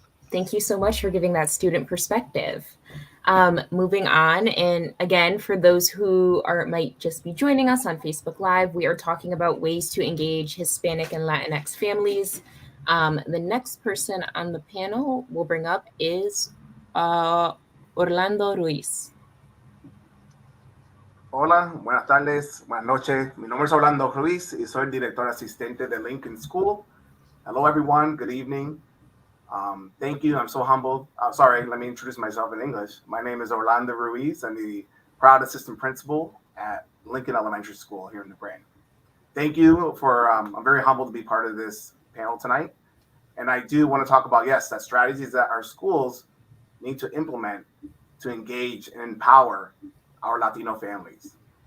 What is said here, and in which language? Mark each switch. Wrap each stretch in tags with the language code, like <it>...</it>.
<en>Thank you so much for giving that student perspective. Moving on, and again, for those who might just be joining us on Facebook Live, we are talking about ways to engage Hispanic and Latinx families. The next person on the panel we'll bring up is Orlando Ruiz.</en> <es>Hola, buenas tardes, buenas noches. Mi nombre es Orlando Ruiz y soy director asistente de Lincoln School.</es> <en>Hello, everyone. Good evening. Thank you. I'm so humbled. Sorry, let me introduce myself in English. My name is Orlando Ruiz. I'm the proud assistant principal at Lincoln Elementary School here in New Britain. Thank you for, I'm very humbled to be part of this panel tonight. And I do want to talk about, that strategies that our schools need to implement to engage and empower our Latino families.</en>